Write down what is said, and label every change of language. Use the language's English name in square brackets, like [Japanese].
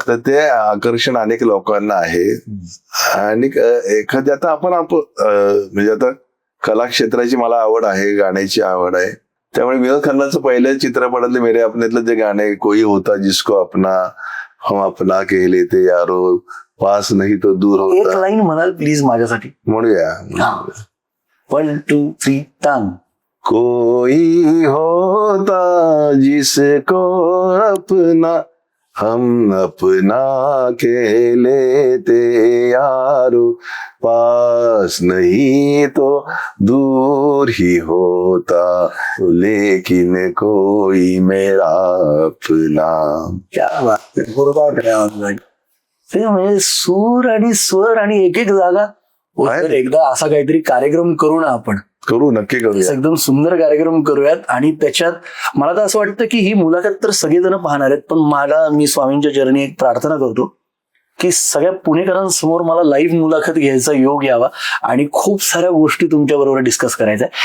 [Marathi] तर ते आकर्षण अनेक लोकांना आहे. आणि एखाद्या आता आपण म्हणजे आता कला क्षेत्राची मला आवड आहे, गाण्याची आवड आहे. त्यामुळे विनोद खन्नाचं पहिल्या चित्रपटातले मेरे अपनेतलं जे गाणे [Hindi] कोई होता जिसको अपना, हम अपना के लेते यारो, पास नाही तो दूर एक होता. [Marathi] लाईन म्हणाल प्लीज माझ्यासाठी. म्हणूया. 1 2 3 टांग. [Hindi] कोई होता जिसको अपना हम अपना के लेते यारो, पास नहीं तो दूर ही होता, लेकिन कोई मेरा अपना. क्या बात [Marathi] आहे. बरोबर आहे. ते म्हणजे सूर आणि स्वर आणि एक एक जागा. तर एकदा असा काहीतरी कार्यक्रम करू ना आपण. करू, नक्की करूया. एकदम सुंदर कार्यक्रम करूयात. आणि त्याच्यात मला तर असं वाटतं की ही मुलाखत तर सगळेजण पाहणार आहेत, पण मी स्वामींच्या चरणी एक प्रार्थना करतो की सगळ्या पुणेकरांसमोर मला लाईव्ह मुलाखत घ्यायचा योग यावा आणि खूप साऱ्या गोष्टी तुमच्या बरोबर डिस्कस करायच्या.